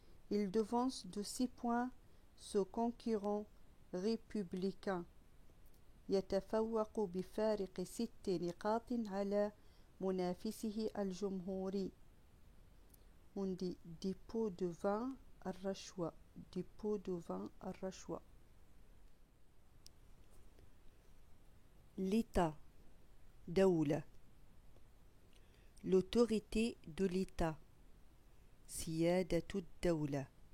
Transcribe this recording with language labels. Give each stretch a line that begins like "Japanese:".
French: Il devance de 6 points ce concurrent républicain.
Arabic: يتفوق بفارق 6 نقاط على منافسه الجمهوري.
French: On dit dépôt de vin
Arabic: الرشوة.
French: dépôt de vin
Arabic: الرشوة.
French: L'État
Arabic: دولة.
French: l'autorité de l'État
Arabic: سيادة الدولة.